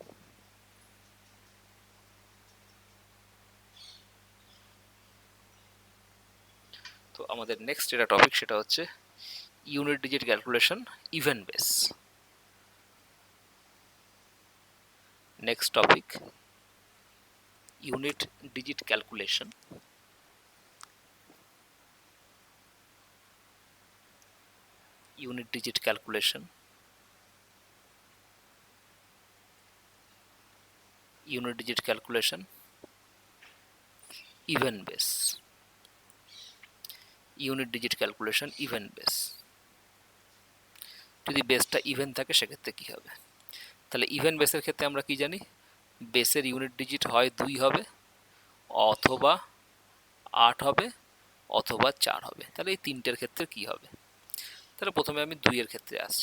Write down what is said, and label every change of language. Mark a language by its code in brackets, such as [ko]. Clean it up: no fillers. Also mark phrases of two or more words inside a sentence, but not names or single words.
[bn] তো আমাদের নেক্সট যেটা টপিক সেটা হচ্ছে [en] unit digit calculation even base. next topic unit digit calculation unit digit calculation, unit digit calculation, even base, unit digit calculation even base। [bn] যদি বেসটা ইভেন থাকে সেক্ষেত্রে কি হবে, তাহলে [en] even base [bn] ক্ষেত্রে আমরা কি জানি, বেসের [en] unit digit [bn] হয় 2 হবে, অথবা 8 হবে, অথবা 4 হবে। তাহলে এই তিনটের ক্ষেত্রে কি হবে, তাহলে প্রথমে আমি 2-এর ক্ষেত্রে আসছি।